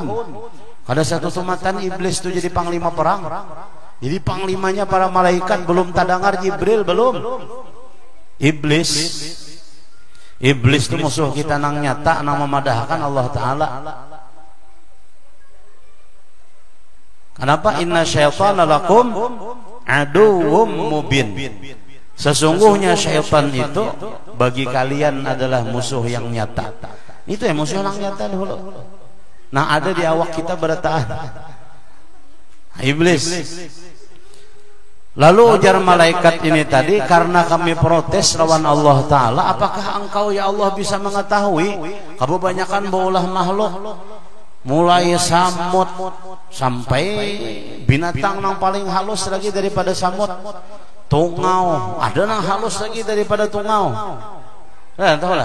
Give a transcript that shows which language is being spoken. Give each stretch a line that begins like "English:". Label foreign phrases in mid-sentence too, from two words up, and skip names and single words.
Banjar: Kada satu sumatan iblis tuh jadi panglima perang. Jadi panglimanya para malaikat, belum tadangar Jibril, belum. Iblis itu musuh kita nang nyata, nang memadahkan Allah Ta'ala. Kenapa?
Arabic: إن الشيطان لكم عدو مبين.
Indonesian: Sesungguhnya syaitan itu bagi kalian adalah musuh yang nyata.
Banjar: Itu ya musuh yang nyata dulu. Nah, ada di awak kita bertahan iblis. Lalu ujar malaikat ini tadi, karena kami protes lawan Allah Ta'ala, apakah engkau ya Allah bisa mengetahui kebanyakan baulah makhluk, mulai samut sampai binatang yang paling halus lagi daripada samut, tungau, ada yang halus lagi daripada tungau. Tahu lah.